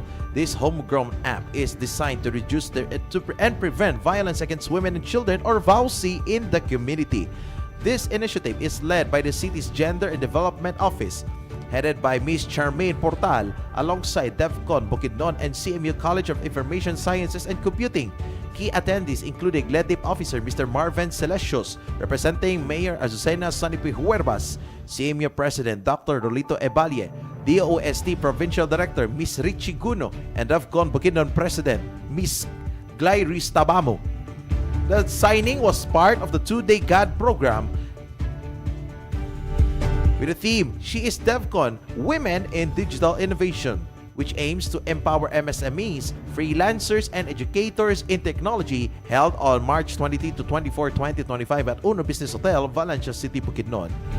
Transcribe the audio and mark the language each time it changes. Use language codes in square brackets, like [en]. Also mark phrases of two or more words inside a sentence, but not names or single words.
[en] This homegrown app is designed to reduce and prevent violence against women and children, or BukSU, in the community. This initiative is led by the city's Gender and Development Office, headed by Ms. Charmaine Portal, alongside DevCon Bukidnon and CMU College of Information Sciences and Computing. Key attendees including LEDIP Officer Mr. Marvin Celestios, representing Mayor Azucena Sanipi Huerbas, CMU President Dr. Rolito Ebalie, DOST Provincial Director Ms. Richie Guno, and DevCon Bukidnon President Ms. Glairis Tabamo. The signing was part of the two-day GAD program with the theme, She is DevCon, Women in Digital Innovation, which aims to empower MSMEs, freelancers, and educators in technology, held on March 23 to 24, 2025 at Uno Business Hotel, Valencia City, Bukidnon.